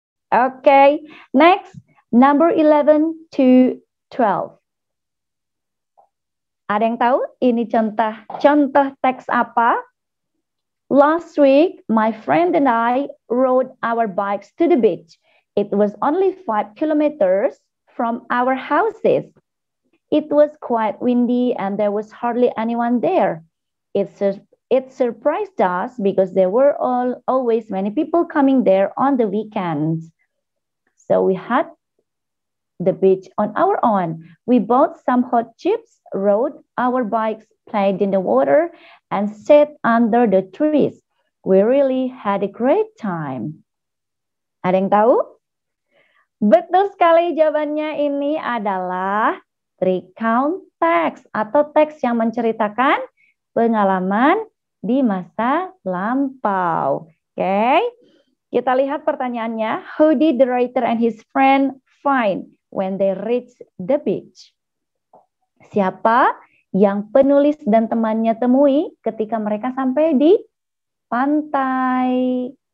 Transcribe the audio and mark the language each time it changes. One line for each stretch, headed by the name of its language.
English: Oke, next number 11 to 12.
Indonesian: Ada yang tahu ini contoh teks apa?
English: Last week, my friend and I rode our bikes to the beach. It was only 5 kilometers from our houses. It was quite windy and there was hardly anyone there. It surprised us because there were always many people coming there on the weekends. So we had the beach on our own. We bought some hot chips, rode our bikes, played in the water, and sat under the trees. We really had a great time.
Indonesian: Ada yang tahu? Betul sekali, jawabannya ini adalah recount text atau teks yang menceritakan pengalaman di masa lampau. Oke, kita lihat pertanyaannya.
English: Who did the writer and his friend find when they reached the beach?
Indonesian: Siapa yang penulis dan temannya temui ketika mereka sampai di pantai?